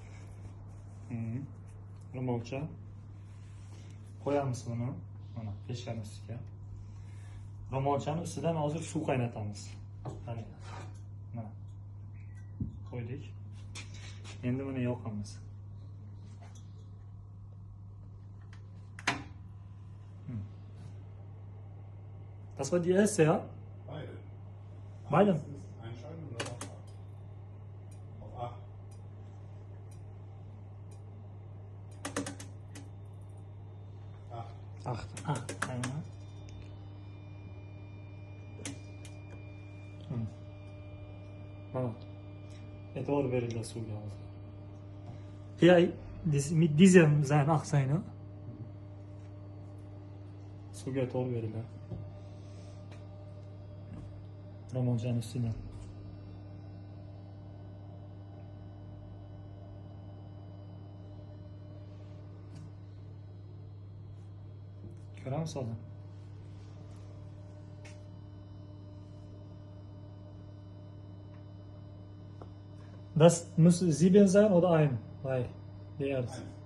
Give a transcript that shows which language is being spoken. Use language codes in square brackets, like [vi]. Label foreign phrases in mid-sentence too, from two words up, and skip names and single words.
[uz] Ro'molcha. Qo'yamiz buni, mana pechkaning ustiga. Ro'molchaning ustidan hozir suv qaynatamiz. Mana. Qo'ydik. Endi buni yoqamiz. [de] Das war die erste, ja? Beide. Beide? Einschalten und dann auf 8. 8. [uz] Aynen. Mana. E'tibor beringlar suvga hozir. [de] Hier mit diesem sein 8 sein, ne? [uz] Suvga e'tibor beringlar. Ro'molchaning ustidan. Ko'ramiz hozir. [de] Das muss 7 sein oder 1? Weil die erste.